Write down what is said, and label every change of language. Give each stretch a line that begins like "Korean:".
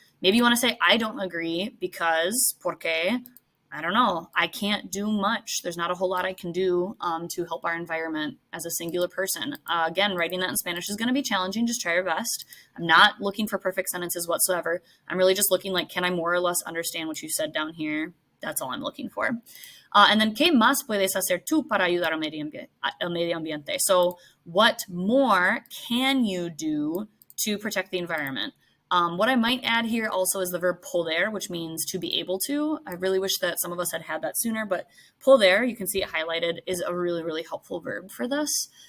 English: Maybe you want to say, I don't agree because, porque, I don't know, I can't do much. There's not a whole lot I can do to help our environment as a singular person. Again, writing that in Spanish is going to be challenging. Just try your best. I'm not looking for perfect sentences whatsoever. I'm really just looking can I more or less understand what you said down here? That's all I'm looking for. And then,
Spanish: ¿qué más puedes hacer tú para ayudar al medio ambiente?
English: So what more can you do to protect the environment? What I might add here also is the verb poder, which means to be able to. I really wish that some of us had that sooner, but poder, you can see it highlighted, is a really, really helpful verb for this.